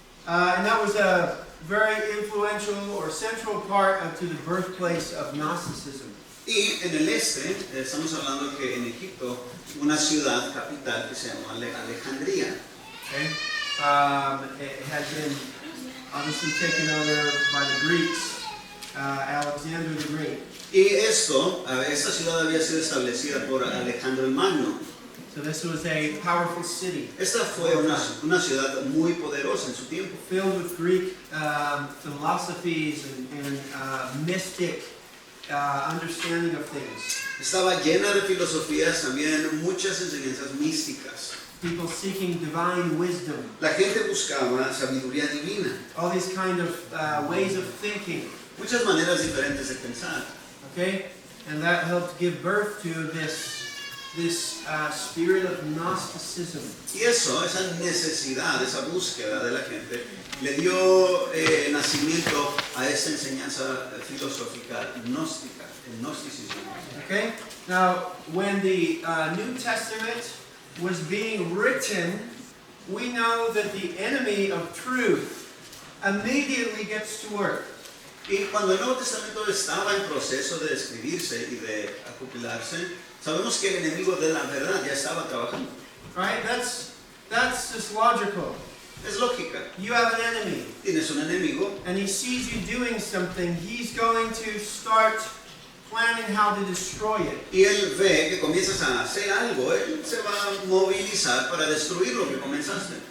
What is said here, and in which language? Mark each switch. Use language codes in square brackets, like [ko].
[en] And that was a very influential or central part to the birthplace of Gnosticism. [es] Y en el este, estamos hablando que en Egipto, una ciudad capital que se llamó Alejandría. [en] Okay? It had been obviously taken over by the Greeks, Alexander the Great. [es] Y esta ciudad había sido establecida por Alejandro el Magno. [en] So this was a powerful city. [es] Esta fue una ciudad muy poderosa en su tiempo. [en] Filled with Greek philosophies and mystic understanding of things. [es] Estaba llena de filosofías, también muchas enseñanzas místicas. [en] People seeking divine wisdom. [es] La gente buscaba sabiduría divina, [en] All these kind of ways of thinking. [es] muchas maneras diferentes de pensar. [en] Okay? And that helped give birth to this spirit of Gnosticism. [es] Y esa necesidad, esa búsqueda de la gente, le dio nacimiento a esta enseñanza filosófica gnóstica, el gnosticismo. [en] Okay? Now, when the New Testament was being written, we know that the enemy of truth immediately gets to work. [es] Y cuando el Nuevo Testamento estaba en proceso de escribirse y de acopilarse, sabemos que el enemigo de la verdad ya estaba trabajando. [en] Right? That's just logical. [es] Es lógica. [en] You have an enemy, [es] Tienes un enemigo [en] and he sees you doing something. He's going to start planning how to destroy it. [es] y él ve que comienzas a hacer algo, él se va a movilizar para destruir lo que comenzaste.